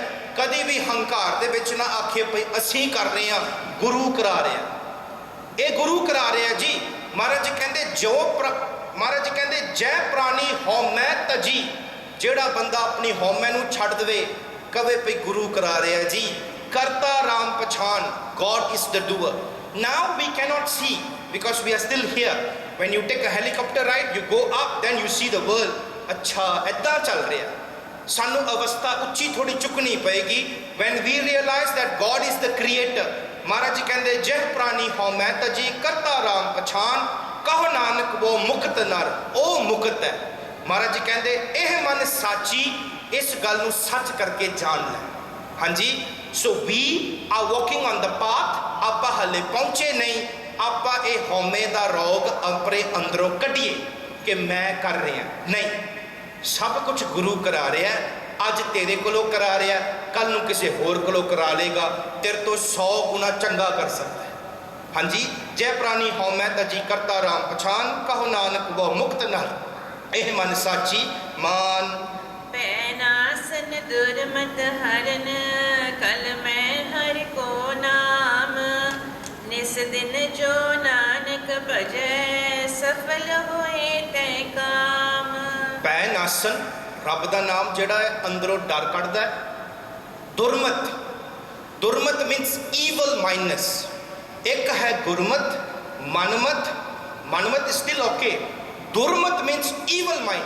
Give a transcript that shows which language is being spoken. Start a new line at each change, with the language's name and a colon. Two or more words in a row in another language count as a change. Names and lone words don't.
Punjabi: ਕਦੀ ਵੀ ਹੰਕਾਰ ਦੇ ਵਿੱਚ ਨਾ ਆਖੇ ਭਈ ਅਸੀਂ ਕਰ ਰਹੇ ਹਾਂ, ਗੁਰੂ ਕਰਾ ਰਿਹਾ, ਇਹ ਗੁਰੂ ਕਰਾ ਰਿਹਾ ਜੀ। ਮਹਾਰਾਜ ਕਹਿੰਦੇ ਮਹਾਰਾਜ ਕਹਿੰਦੇ
Braj: ਜੈ ਪ੍ਰਾਣੀ ਹਉਮੈ ਤਜੀ,
Punjabi: ਜਿਹੜਾ ਬੰਦਾ ਆਪਣੀ ਹਉਮੈ ਨੂੰ ਛੱਡ ਦੇਵੇ, ਕਵੇ ਭਈ ਗੁਰੂ ਕਰਾ ਰਿਹਾ ਜੀ।
Braj: ਕਰਤਾ ਰਾਮ ਪਛਾਨ,
English: God is the doer. Now we cannot see because we are still here. When you take a helicopter ride, you go up, then you see the world.
Punjabi: ਅੱਛਾ ਇੱਦਾਂ ਚੱਲ ਰਿਹਾ। ਸਾਨੂੰ ਅਵਸਥਾ ਉੱਚੀ ਥੋੜੀ ਚੁੱਕਣੀ ਪਏਗੀ
English: when we realize that God is the creator.
Punjabi: ਮਹਾਰਾਜ ਕਹਿੰਦੇ
Braj: ਜਹ ਪ੍ਰਾਣੀ ਹਉਮੈ ਤਜੀ, ਕਰਤਾ ਰਾਮ ਪਛਾਨ, ਕਹੋ ਨਾਨਕ ਉਹ ਮੁਕਤ ਨਰ,
Punjabi: ਉਹ ਮੁਕਤ ਹੈ। ਮਹਾਰਾਜ ਕਹਿੰਦੇ ਇਹ ਮਨ ਸਾਚੀ, ਇਸ ਗੱਲ ਨੂੰ ਸੱਚ ਕਰਕੇ ਜਾਣ ਲੈ।
English: ਹਾਂਜੀ, so we are walking on the path.
Punjabi: ਆਪਾਂ ਹਲੇ ਪਹੁੰਚੇ ਨਹੀਂ, ਆਪਾਂ ਇਹ ਹਉਮੈ ਦਾ ਰੋਗ ਆਪਣੇ ਅੰਦਰੋਂ ਕੱਢੀਏ ਕਿ ਮੈਂ ਕਰ ਰਿਹਾ, ਨਹੀਂ, ਸਭ ਕੁਝ ਗੁਰੂ ਕਰਾ ਰਿਹਾ। ਅੱਜ ਤੇਰੇ ਕੋਲੋਂ ਕਰਾ ਰਿਹਾ, ਕੱਲ ਨੂੰ ਕਿਸੇ ਹੋਰ ਕੋਲੋਂ ਕਰਾ ਲੇਗਾ, ਤੇਰੇ ਤੋਂ 100 ਗੁਣਾ ਚੰਗਾ ਕਰ ਸਕਦਾ ਹੈ।
Braj: ਹਾਂਜੀ, ਜੈ ਪ੍ਰਾਣੀ ਹਉਮੈ ਤਜੀ, ਕਰਤਾ ਰਾਮ ਪਛਾਨ, ਕਹੋ ਨਾਨਕ ਉਹ ਮੁਕਤ ਨਰ, ਇਹ ਮਨ ਸਾਚੀ ਮਾਨ। पैनासन दुर्मत हरन, कल मैं हरि को नाम, निस दिन जो नानक भजै, सफल होए तै काम।
Punjabi: ਪੈਨਾਸਨ, ਰੱਬ ਦਾ ਨਾਮ ਜਿਹੜਾ ਹੈ ਅੰਦਰੋਂ ਡਰ ਕੱਢਦਾ ਹੈ।
English: ਦੁਰਮਤ, ਦੁਰਮਤ means evil mindness.
Punjabi: ਇੱਕ ਹੈ ਗੁਰਮਤ, ਮਨਮਤ, ਮਨਮਤ
English: still okay,
Punjabi: ਦੁਰਮਤ
English: means evil mind.